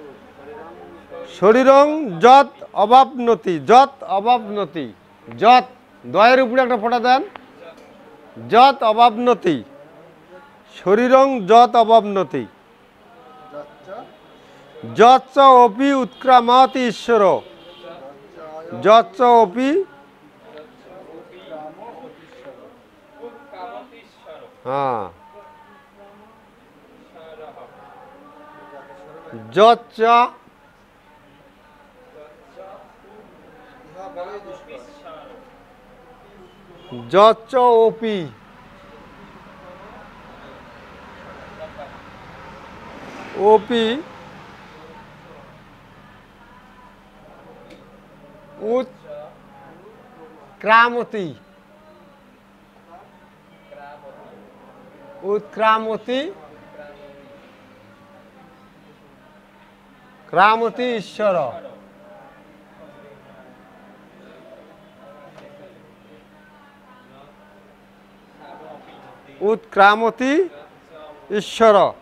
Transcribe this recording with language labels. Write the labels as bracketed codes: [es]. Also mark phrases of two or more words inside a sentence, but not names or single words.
[sa] শরীরং যৎ অবাপ্নতি, যৎ অবাপ্নতি, যৎ, [bn] দয়ের উপরে একটা ফোঁটা দেন, [sa] যৎ অবাপ্নতি, শরীরং যৎ অবাপ্নতি, যৎ অপি উৎক্রামতি ঈশ্বর, যৎ অপি, [bn] হ্যাঁ, [sa] যৎ, যৎ অপি, অপি উৎক্রামতি, উৎক্রামতি, ক্রামতি ঈশ্বর, উৎক্রামতি ঈশ্বর,